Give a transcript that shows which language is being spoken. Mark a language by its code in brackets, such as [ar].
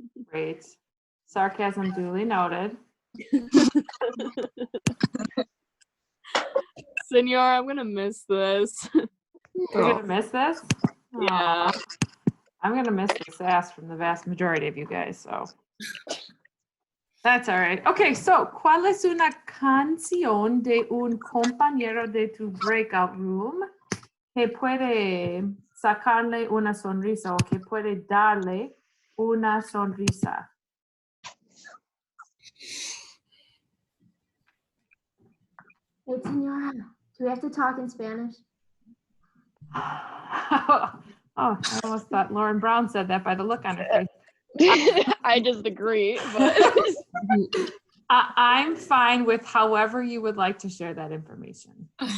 [en] Great. Sarcasm duly noted. Senor, I'm gonna miss this. You're gonna miss this? Yeah. Aw. I'm gonna miss the sass from the vast majority of you guys, so. That's all right. [es] Okay, so, ¿cuál es una canción de un compañero de tu breakout room que puede sacarle una sonrisa o que puede darle una sonrisa? [en] Hey, Senora, do we have to talk in Spanish? Oh, I almost thought Lauren Brown said that by the look on her face. I just agree, but I'm fine with however you would like to share that information.